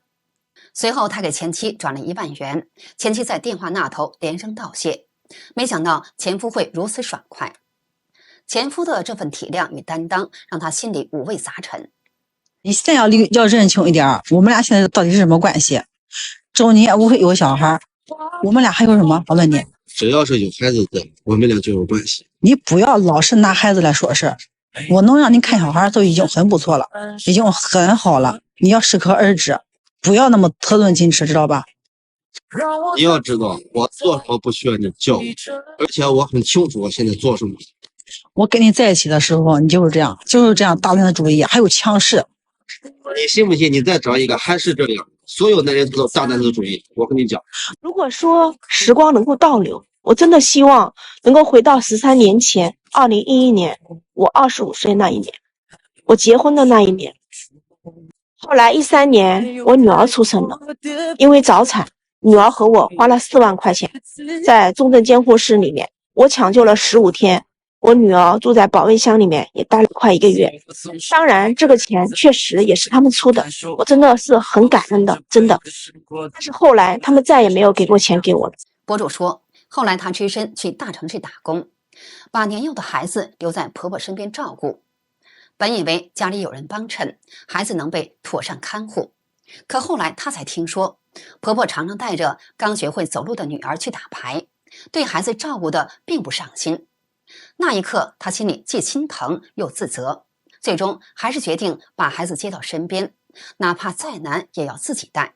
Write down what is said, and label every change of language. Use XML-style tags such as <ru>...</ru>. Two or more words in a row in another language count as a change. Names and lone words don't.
<zh>隨後他給前妻轉了1萬元，前妻在電話那頭連聲道謝。沒想到前夫會如此爽快，前夫的這份體諒與擔當讓他心裡五味雜陳。你現在要認清一點，我們倆現在到底是什麼關係？中年无非有小孩，我們倆還有什麼？我問你，只要是有孩子的，我們倆就有關係。你不要老是拿孩子來說事，我能讓你看小孩都已經很不錯了，已經很好了。你要適可而止，不要那麼特顿矜持，知道吧？你要知道，我做什么不需要你教育，而且我很清楚我现在做什麼。我跟你在一起的時候，你就是这樣大男子主義，還有強勢。你信不信？你再找一個還是這樣，所有男人都大男子主義。我跟你講，如果說時光能夠倒流，我真的希望能夠回到13年前，2011年，我25歲那一年，我結婚的那一年。後來13年，我女兒出生了，因為早產。女兒和我花了4萬塊錢，在重症監護室裡面，我搶救了15天。我女兒住在保溫箱裡面，也待了快1個月。當然，這個錢確實也是他們出的，我真的是很感恩的，真的。但是後來他們再也沒有給過錢給我了。博主說，後來她只身去大城市打工，把年幼的孩子留在婆婆身邊照顧。本以為家裡有人幫襯，孩子能被妥善看護，可後來她才聽說，婆婆常常帶着剛學會走路的女兒去打牌，對孩子照顧的並不上心。那一刻，她心裡既心疼又自責，最終還是決定把孩子接到身邊，哪怕再難也要自己帶。</zh>